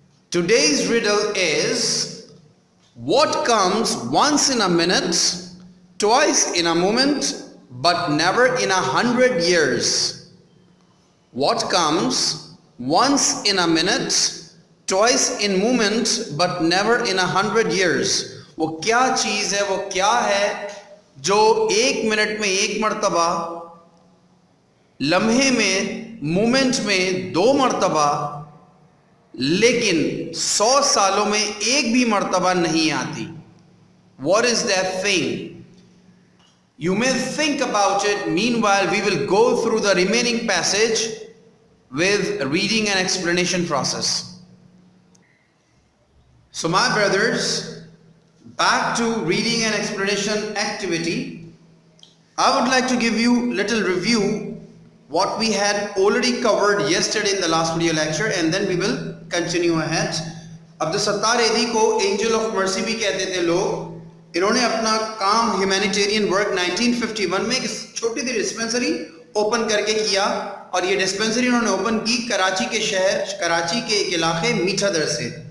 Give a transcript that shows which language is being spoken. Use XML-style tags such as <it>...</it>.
<en>Today's riddle is, what comes once in a minute, twice in a moment, but never in 100 years? What comes once in a minute, twice in moment, but never in 100 years?</en> <hi>वो क्या चीज़ है, वो क्या है जो एक minute में एक मर्तबा, लम्हे में, मोमेंट में 2 मर्तबा, लेकिन 100 सालों में एक भी मर्तबा नहीं आती?</hi> <en>What is that thing? You may think about it. Meanwhile, we will go through the remaining passage with reading and explanation process. So my brothers, back to reading and explanation activity. I would like to give you little review what we had already covered yesterday in the last video lecture, and then we will continue ahead.</en> <hi>Abdul Sattar Edi को</hi> <en>angel of mercy</en> <hi>भी कहते थे लोग. इन्होंने अपना काम humanitarian work 1951 में एक छोटी सी डिस्पेंसरी ओपन करके किया, और ये डिस्पेंसरी इन्होंने ओपन की कराची के शहर, कराची के एक इलाके मीठादर से.</hi>